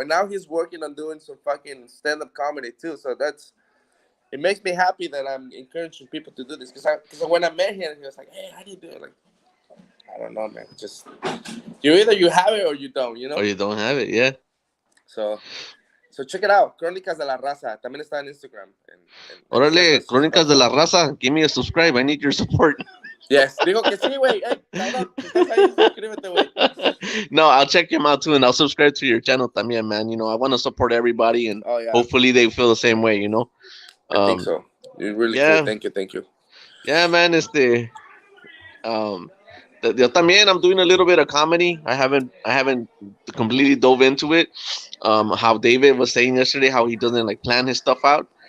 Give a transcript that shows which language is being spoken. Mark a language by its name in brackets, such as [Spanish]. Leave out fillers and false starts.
[English] And now he's working on doing some fucking stand-up comedy too. So it makes me happy that I'm encouraging people to do this. Because when I met him, he was like, hey, how do you do it? Like, I don't know, man. Just either you have it or you don't, you know? Or you don't have it, yeah. So check it out, Crónicas de la Raza. [Spanish] También está en Instagram. Órale, Crónicas de la Raza. [English] Give me a subscribe. I need your support. [Spanish] Yes, digo que sí, güey. Hey, cabrón, estás ahí, suscríbete, güey. [English] No, I'll check him out too, and I'll subscribe to your channel también, man. You know, I want to support everybody, and hopefully they feel the same way, you know. I think so. You're really cool. Thank you. Yeah, man. Yo también, I'm doing a little bit of comedy. I haven't completely dove into it. How David was saying yesterday, how he doesn't like plan his stuff out.